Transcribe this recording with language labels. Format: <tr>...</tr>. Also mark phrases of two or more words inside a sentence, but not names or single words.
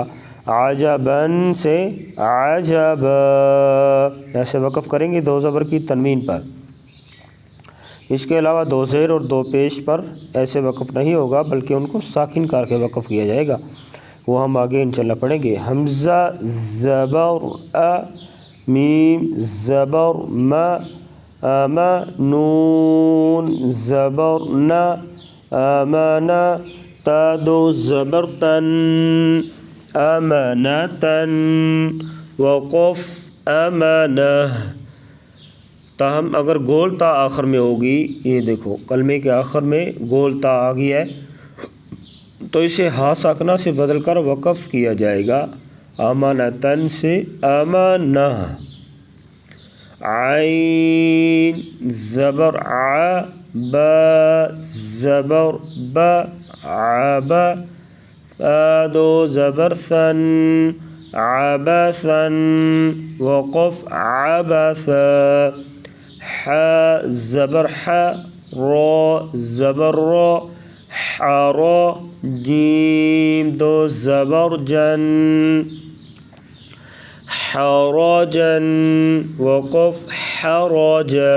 <ur>عجباً سے عجبا، ایسے وقف کریں گے 2 زبر کی تنوین پر۔ اس کے علاوہ 2 زیر اور 2 پیش پر ایسے وقف نہیں ہوگا بلکہ ان کو ساکن کر کے وقف کیا جائے گا، وہ ہم آگے</ur> <ar>انشاءاللہ</ar> <ur>پڑھیں گے۔ حمزہ زبر ا، میم زبر م، نون زبر ن، امن، تا 2 زبر تن، امنتن، وقف امنہ۔ تاہم اگر گول تا آخر میں ہوگی، یہ دیکھو کلمے کے آخر میں گول تا آ گئی ہے تو اسے ہا ساکنہ سے بدل کر وقف کیا جائے گا، امانتن سے امانہ۔ عین زبر ع، با زبر ب، عب، تا 2 زبر سن، عبسن، وقف عبسا۔ ح زبر ح، را زبر را، حرا، جیم 2 زبر جن، حرجا، وقف حرجا۔</ur>